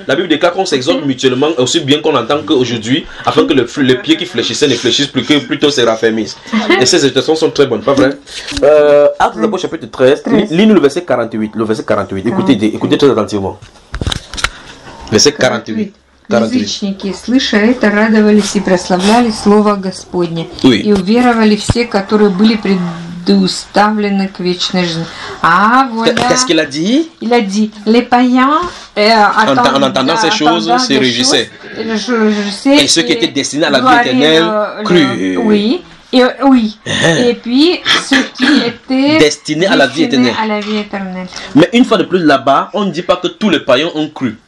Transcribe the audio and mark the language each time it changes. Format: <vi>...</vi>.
<fr>La Bible déclare qu'on s'exhorte mutuellement, aussi bien qu'on entend qu'aujourd'hui, afin que les pieds qui fléchissaient ne fléchissent plus, que plutôt se raffermissent. Et ces exhortations sont très bonnes, pas vrai? Actes des Apôtres, chapitre 13, lis-nous le verset 48. Le verset 48. Écoutez très attentivement. Verset 48.</fr> <ru>Язычники, слыша это, радовались и прославляли Слово Господне. И уверовали все, которые были предуставлены к вечной жизни.</ru> <fr>Ah, voilà. Qu'est-ce qu'il a dit? Il a dit, les païens, en entendant ces choses, se réjouissaient. Et ceux qui étaient destinés à la vie éternelle crurent. Oui. Et puis ceux qui étaient destinés à la vie éternelle. Mais une fois de plus là-bas, on ne dit pas que tous les païens ont cru.</fr>